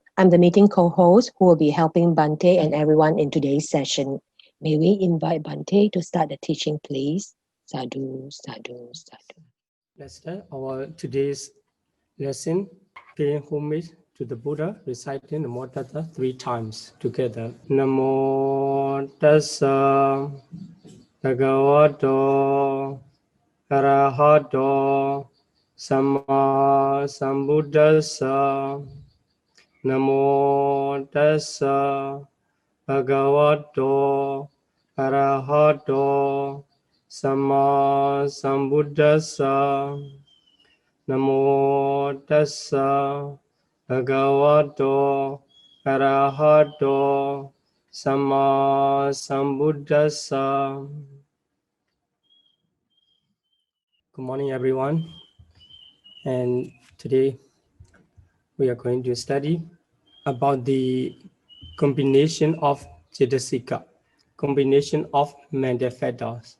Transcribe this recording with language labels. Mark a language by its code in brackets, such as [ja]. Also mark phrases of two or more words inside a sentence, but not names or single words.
[en] I'm the meeting co-host who will be helping Bante and everyone in today's session. May we invite Bante to start the teaching, please? [pi] Sādhu, Sādhu, Sādhu. [en] Let's start our today's lesson, paying homage to the Buddha, reciting the Moderator 3 times together. [pi] Namo Tassa Bhagavato Arahato Samma Sambuddhassa. Namo Tassa Bhagavato Arahato Samma Sambuddhassa. Namo Tassa Bhagavato Arahato Samma Sambuddhassa. [en] Good morning, everyone. And today we are going to study about the combination of Cetasika, combination of mental factors.